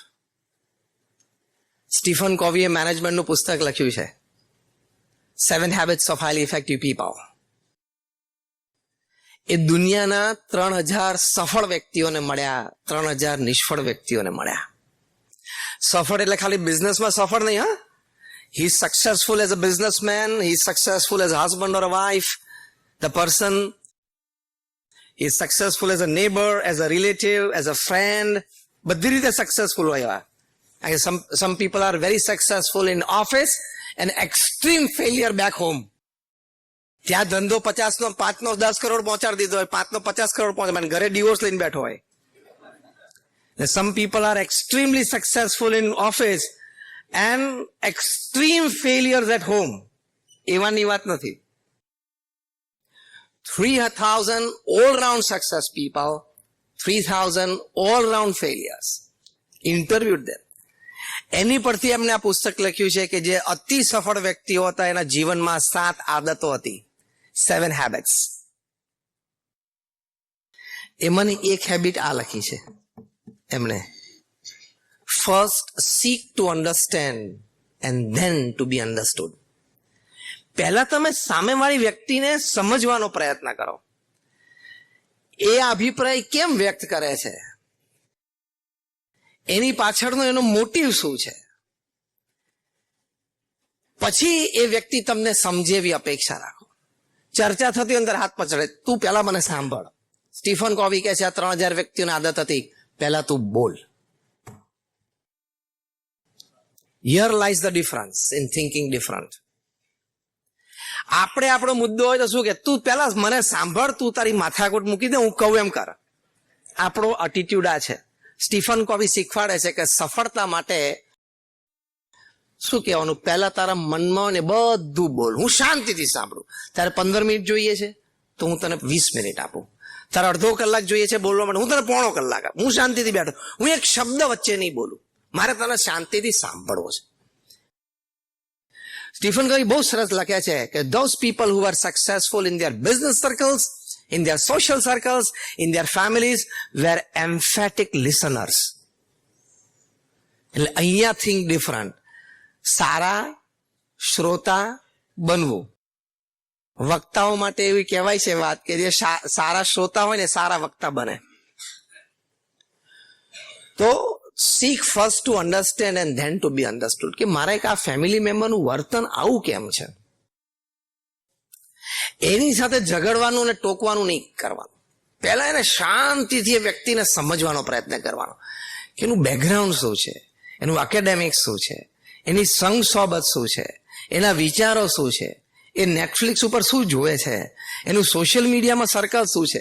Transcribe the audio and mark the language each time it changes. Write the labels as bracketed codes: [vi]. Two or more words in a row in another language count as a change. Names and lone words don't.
[gu] સ્ટીફન કોવીએ મેનેજમેન્ટનું પુસ્તક લખ્યું છે, 7 Habits of Highly Effective People. એ દુનિયાના 3000 સફળ વ્યક્તિઓને મળ્યા, 3000 નિષ્ફળ વ્યક્તિઓને મળ્યા. સફળ એટલે ખાલી બિઝનેસમાં સફળ નહીં, હા. [en] He is successful as a businessman, he is successful as a husband or a wife. The person is successful as a neighbor, as a relative, as a friend. [gu] બધી રીતે સક્સેસફુલ હોય. [en] Some people are very successful in office and extreme failure back home. [gu] ત્યાં ધંધો 50 નો 5 નો 10 કરોડ પહોંચાડી દીધો હોય, 5 નો 50 કરોડ પહોંચાડે, ઘરે ડિવોર્સ લઈને બેઠો હોય. [en] Some people are extremely successful in office and extreme failures at home. [gu] એવાની વાત નથી. [en] 3,000 all-round success people, 3,000 all-round failures. Interviewed them. [gu] એની પરથી એમને આ પુસ્તક લખ્યું છે કે જે અતિ સફળ વ્યક્તિઓ હતા એના જીવનમાં 7 આદતો હતી, 7 habits. એમાંની એક હેબિટ આ લખી છે એમણે. [en] ફર્સ્ટ seek to understand and then to be understood. [gu] પહેલા તમે સામેવાળી વ્યક્તિને સમજવાનો પ્રયત્ન કરો. એ અભિપ્રાય કેમ વ્યક્ત કરે છે, એની પાછળનો એનો મોટિવ શું છે, પછી એ વ્યક્તિ તમને સમજે એવી અપેક્ષા રાખો. ચર્ચા થતી અંદર હાથ પછડે, તું પહેલા મને સાંભળ. સ્ટીફન કોવી કહે છે આ 3,000 વ્યક્તિઓની આદત હતી, પહેલા તું બોલ. [en] Here lies the difference in thinking different. [gu] આપણે આપણો મુદ્દો હોય તો શું કે તું પહેલા મને સાંભળ, તું તારી માથાકૂટ મૂકી દે, હું કહું એમ કર. આપણો એટીટ્યુડ આ છે. સ્ટીફન કોવી શીખવાડે છે કે સફળતા માટે શું કહેવાનું, પહેલા તારા મનમાં ને બધું બોલ. હું શાંતિથી સાંભળું. તારે 15 મિનિટ જોઈએ છે તો હું તને 20 મિનિટ આપું. તારે અડધો કલાક જોઈએ છે બોલવા માટે, હું તને પોણો કલાક આપું. હું શાંતિથી બેઠો, હું એક શબ્દ વચ્ચે નહીં બોલું. મારે તને શાંતિથી સાંભળવો છે. સ્ટીફન કોવી બહુ સરસ લખ્યા છે કે [en] those people who are successful in their business circles, in their social circles, in their families were emphatic listeners. [gu] એટલે અહીંયા [en] think different. [gu] સારા શ્રોતા બનવું. વક્તાઓ માટે એવી કહેવાય છે વાત કે જે સારા શ્રોતા હોય ને સારા વક્તા બને. [en] તો seek first to understand and then to be understood. [gu] કે મારા એક આ [en] family member [gu] વર્તન આવું કેમ છે, એની સાથે ઝઘડવાનું ને ટોકવાનું નહીં કરવાનું. પહેલા એને શાંતિથી એ વ્યક્તિને સમજવાનો પ્રયત્ન કરવાનો કે એનું બેકગ્રાઉન્ડ શું છે, એનું એકેડેમિક્સ શું છે, એની સંગ સોબત શું છે, એના વિચારો શું છે, એ નેટફ્લિક્સ ઉપર શું જોવે છે, એનું [en] social media [gu] સર્કલ શું છે.